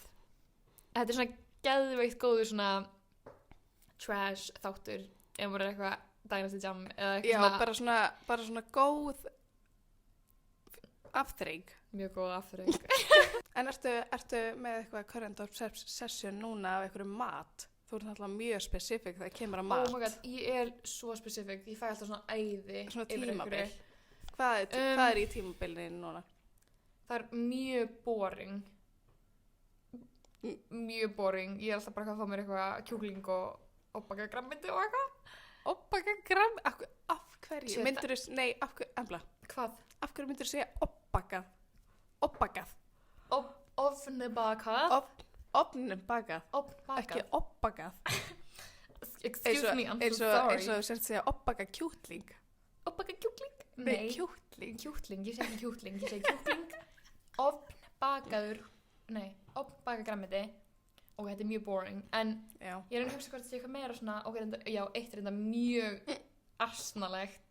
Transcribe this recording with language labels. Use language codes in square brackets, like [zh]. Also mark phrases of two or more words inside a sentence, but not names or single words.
[is] Þetta er svona geðveikt góður svona trash þáttur, ef maður er eitthvað Dynasty Jam eða eitthvað svona. Já, bara svona góð afþreying. Mjög góð afþreying. En ertu með eitthvað [en] current obsession [is] núna af einhverju mat? Þú ert náttúrulega mjög specific þegar kemur að mat. [en] Oh my god, [is] ég er svo specific. Ég fæ alltaf svona æði. Svona tímabil. Hvað er í tímabilinu núna? Það er mjög boring. Mjög boring. Ég er alltaf bara að fá mér eitthvað kjúkling og baka grammindi og eitthvað. Obbaka gramm? Af hverju? Myndur þú, nei, af hverju, embla. Hvað? Af hverju myndur þú segja obbakað? Obbakað. Ofnbakað. Ofnbakað. Ekki obbakað. [en] Excuse me, I'm so sorry. [is] Eins og þú sért að segja obbaka kjúkling. Obbaka kjúkling? Nei, kjúkling. Kjúkling, ég segi kjúkling. Ég segi kjúkling. Ofnbakaður, nei, ofnbakað grammiti. Og þetta er mjög boring, en ég er að hugsa hvort það sé eitthvað meira svona, eitt er þetta mjög asnalegt.